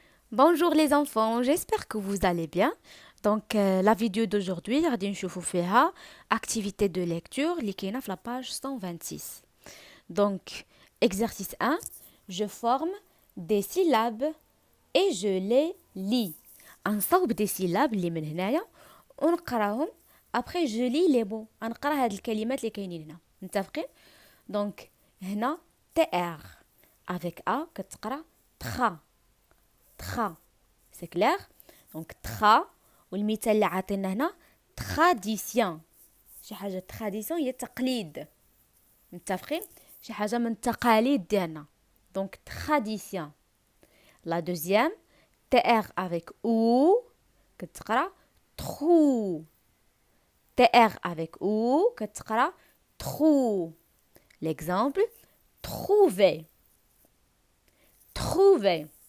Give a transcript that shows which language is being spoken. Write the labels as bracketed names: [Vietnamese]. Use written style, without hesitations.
[French] Bonjour les enfants, j'espère que vous allez bien. Donc la vidéo d'aujourd'hui, [Arabic] غادي نشوفوا فيها [French] activité de lecture [Arabic] اللي كاينه في [French] la page 126. Donc exercice 1, je forme des syllabes et je les lis. [Arabic] نصاوب [French] des syllabes [Arabic] اللي من هنايا ونقراهم. [French] Après je lis les mots. [Arabic] غنقرا هاد الكلمات اللي كاينين هنا. متفقين؟ Donc هنا TR avec A كتقرا tra. [French] Tra. C'est clair? [Arabic] Donc tra والمثال اللي عاطينا هنا tradition. شي حاجة tradition هي تقليد. متفقين؟ شي حاجة من التقاليد ديالنا. [French] Donc tradition. La deuxième TR avec ou كتقرا trou. TR avec ou كتقرا trou. L'exemple trouver. Trouver.